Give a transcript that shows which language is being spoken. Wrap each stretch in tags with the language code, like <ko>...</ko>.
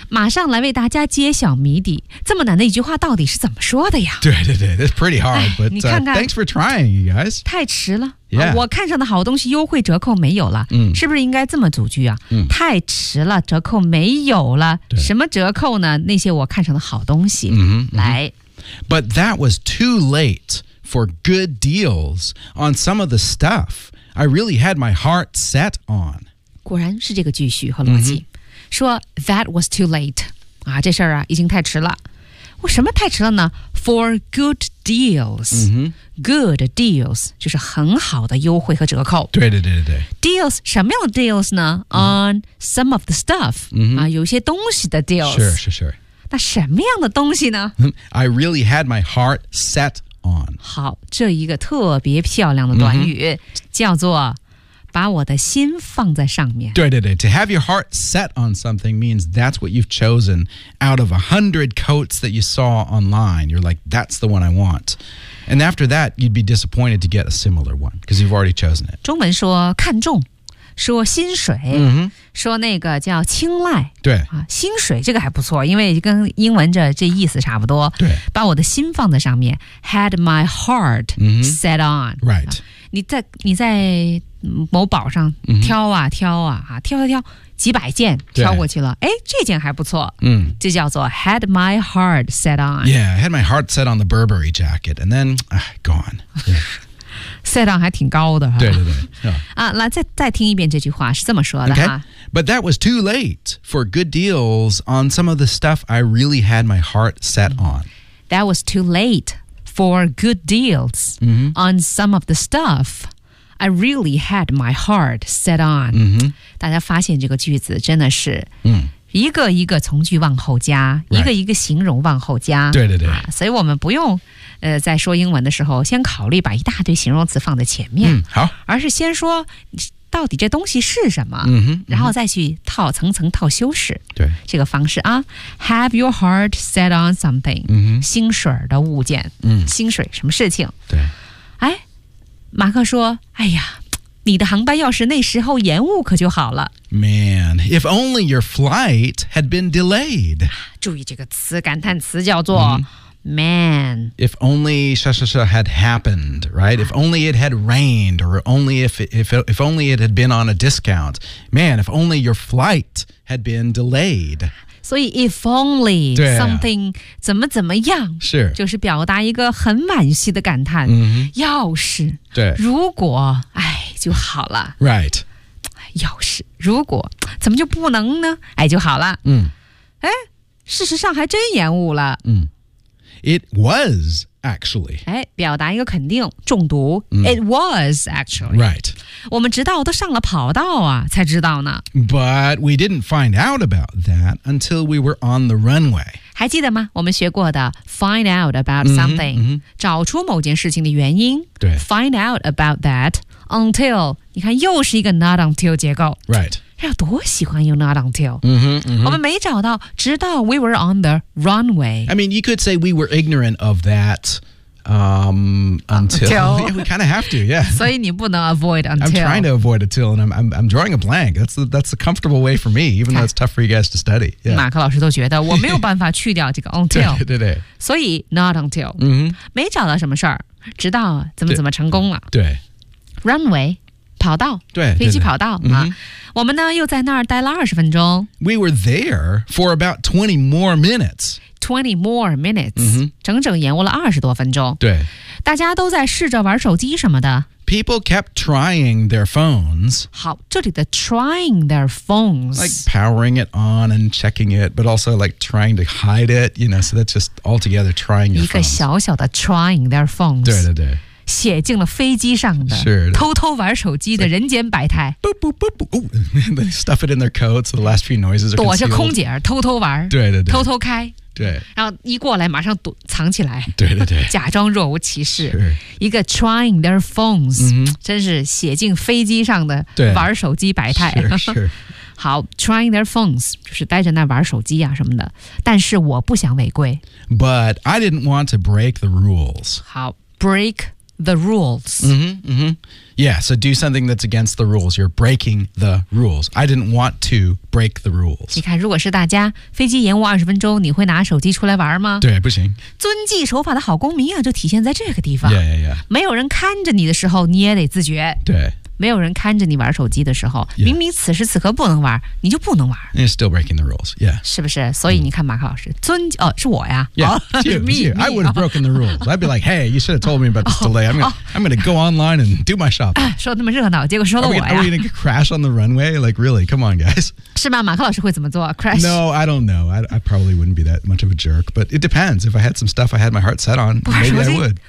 <zh>马上来为大家揭晓谜底。这么难的一句话到底是怎么说的呀？对对对。</zh> <en>It's pretty hard, but thanks for trying, you guys.</en> <zh>太迟了。</zh> <en>Yeah.</en> <zh>我看上的好东西优惠折扣没有了。嗯。是不是应该这么组句啊？嗯。太迟了折扣没有了。对。什么折扣呢那些我看上的好东西。嗯哼。来</zh> <en>But that was too late for good deals on some of the stuff I really had my heart set on.</en> <zh>果然是这个句序和逻辑、mm-hmm. 说</zh> <en>that was too late.</en> <zh>啊这事儿啊已经太迟了。我什么太迟了呢</zh> <en>For good deals.、 Mm-hmm.</en> <zh>Good deals, 就是很好的优惠和折扣。对对对对。</zh> <en>Deals,</en> <zh>什么样的</zh> <en>deals 呢 On some of the stuff,、 mm-hmm.</en> <zh>啊有些东西的 deals.</zh> <en>Sure, sure, sure.</en> <zh>那什么样的东西呢</zh> <en>I really had my heart set on.</en> <zh>好这一个特别漂亮的短语、mm-hmm. 叫做把我的心放在上面。对对对</zh> <en>to have your heart set on something means that's what you've chosen out of 100 coats that you saw online. You're like, that's the one I want. And after that, you'd be disappointed to get a similar one because you've already chosen it.</en> <zh>中文说看中。说薪水、 mm-hmm. 说那个叫青睐对、啊、薪水这个还不错因为跟英文这意思差不多对把我的心放在上面</zh> <en>had my heart、 mm-hmm. set on right、</en> <zh>啊、你在某宝上挑啊、mm-hmm. 挑 啊, 啊挑挑挑几百件挑过去了哎这件还不错嗯这叫做</zh> <en>had my heart set on yeah I had my heart set on the Burberry jacket and then gone、yeah.</en> <zh>Set on 还挺高的。对对对。啊、来 再听一遍这句话是这么说的、</zh> <en>okay. 哈。 But that was too late for good deals on some of the stuff I really had my heart set on. That was too late for good deals、 mm-hmm. on some of the stuff I really had my heart set on.、 Mm-hmm.</en> <zh>大家发现这个句子真的是、 mm. 一个一个从句往后加、</zh> <en>right.</en> <zh>一个一个形容往后加。对对对。啊、所以我们不用在说英文的时候先考虑把一大堆形容词放在前面、嗯、好而是先说到底这东西是什么、嗯嗯、然后再去套层层套修饰对这个方式啊</zh> <en>Have your heart set on something、嗯、</en> <zh>薪水的物件、嗯、薪水什么事情对哎马克说哎呀你的航班要是那时候延误可就好了</zh> <en>Man, if only your flight had been delayed</en> <zh>注意这个词感叹词叫做、嗯Man.</zh> <en>If only had happened, right? If only it had rained, or only if only it had been on a discount. Man, if only your flight had been delayed. So if only something</en> <zh>怎么怎么样是就是表达一个很惋惜的感叹、 mm-hmm. 要是对如果哎就好了</zh> <en>Right.</en> <zh>要是如果怎么就不能呢哎就好了嗯哎事实上还真延误了</zh> <en>嗯 It was actually.</en> <zh>表达一个肯定，中毒。Mm.</zh> <en>It was actually. Right.</en> <zh>我们直到都上了跑道啊，才知道呢。</zh> <en>But we didn't find out about that until we were on the runway.</en> <zh>还记得吗？我们学过的</zh> <en>find out about something,</en> <zh>mm-hmm, mm-hmm. 找出某件事情的原因。对。</zh> <en>Find out about that until,</en> <zh>你看又是一个</zh> <en>not until</en> <zh>结构。</zh> <en>Right.</en> <zh>要多喜欢用 not until、 mm-hmm, mm-hmm. 我们没找到直到</zh> <en>we were on the runway I mean you could say we were ignorant of that、until yeah, we kind of have to yeah.</en> <zh>所以你不能 avoid until</zh> <en>I'm trying to avoid until and I'm drawing a blank that's a comfortable way for me even though it's tough for you guys to study、yeah.</en> <zh>马克老师都觉得我没有办法去掉这个 until 对对对所以</zh> <en>not until、 mm-hmm.</en> <zh>没找到什么事儿直到怎么怎么成功了对, 对 runway跑道对飞机跑道对对对啊、mm-hmm. 我们呢又在那儿待了二十分钟</zh> <en>We were there for about 20 more minutes 20 more minutes、 mm-hmm.</en> <zh>整整延误了二十多分钟对大家都在试着玩手机什么的</zh> <en>People kept trying their phones</en> <zh>好这里的</zh> <en>trying their phones Like powering it on and checking it But also like trying to hide it You know so that's just altogether trying your phones</en> <zh>一个小小的</zh> <en>trying their phones</en> <zh>对对对写进了飞机上的</zh> <en>sure,</en> <zh>偷偷玩手机的人间百态</zh> <en>like, boop, boop, boop, boop. Ooh, They stuff it in their coats The last few noises are concealed</en> <zh>躲着空姐偷偷玩对对对偷偷开对然后一过来马上躲藏起来对对对假装若无其事、</zh> <en>sure.</en> <zh>一个</zh> <en>trying their phones、 mm-hmm.</en> <zh>真是写进飞机上的玩手机百态</zh> <en>sure, sure.</en> <zh>好</zh> <en>trying their phones</en> <zh>就是待着那玩手机啊什么的但是我不想违规</zh> <en>But I didn't want to break the rules 好 breakThe rules. Mm-hmm, mm-hmm. Yeah, so do something that's against the rules. You're breaking the rules. I didn't want to break the rules.</en> <zh>你看，如果是大家，飞机延误二十分钟，你会拿手机出来玩吗？对，不行。遵纪守法的好公民啊，就体现在这个地方。</zh> <en>Yeah, yeah, yeah.</en> <zh>没有人看着你的时候，你也得自觉。对。没有人看着你玩手机的时候、</zh> <en>yeah.</en> <zh>明明此时此刻不能玩你就不能玩</zh> <en>You're still breaking the rules、yeah.</en> <zh>是不是所以你看马克老师尊、哦、是我呀</zh> <en>yeah,、 oh, it's you, it's you. Me, I would have broken the rules I'd be like hey you should have told me about this delay I'm going to go online and do my shopping</en> <zh>说那么热闹结果说了我呀</zh> <en>are we going to crash on the runway like really come on guys</en> <zh>是吗马克老师会怎么做 crash</zh> <en>No I don't know I probably wouldn't be that much of a jerk but it depends if I had some stuff I had my heart set on maybe I would</en>